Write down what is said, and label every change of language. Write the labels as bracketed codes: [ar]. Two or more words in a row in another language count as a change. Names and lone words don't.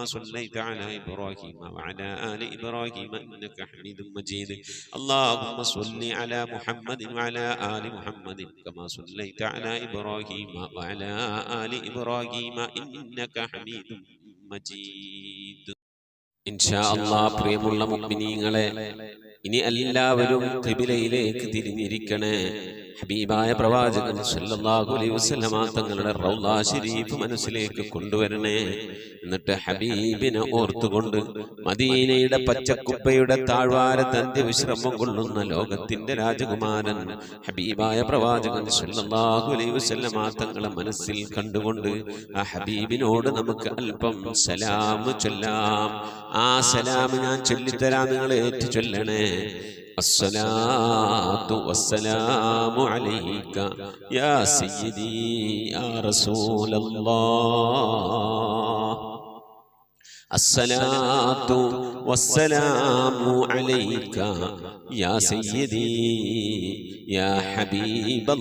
[ar] صليت على إبراهيم وعلى آل إبراهيم إنك حميد مجيد اللهم صل على محمد وعلى آل محمد كما صليت على إبراهيم وعلى آل إبراهيم إنك حميد مجيد ഇൻഷാ അല്ലാഹ് [ml] പ്രിയമുള്ള മുഅ്മിനീങ്ങളെ ഇനി എല്ലാവരും ഖിബിലയിലേക്ക് തിരിഞ്ഞിരിക്കണേ ഹബീബായ പ്രവാചകൻ [ar] صلى الله عليه وسلم [ml] തങ്ങളുടെ റൗള ശരീഫ് മനസ്സിലേക്ക് കൊണ്ടുവരണേ എന്നിട്ട് ഹബീബിനെ ഓർത്തുകൊണ്ട് മദീനയുടെ പച്ചക്കുപ്പയുടെ താഴ്വാരത്ത് അന്ത്യവിശ്രമം കൊള്ളുന്ന ലോകത്തിന്റെ രാജകുമാരൻ ഹബീബായ പ്രവാചകൻ [ar] صلى الله عليه وسلم [ml] തങ്ങളെ മനസ്സിൽ കണ്ടുകൊണ്ട് ആ ഹബീബിനോട് നമുക്ക് അല്പം സലാം ചൊല്ലാം ആ സലാം ഞാൻ ചൊല്ലിത്തരാം നിങ്ങൾ ഏറ്റു ചൊല്ലണേ [ar] الصلاة والسلام عليك يا سيدي يا رسول الله الصلاة والسلام عليك يا سيدي يا حبيب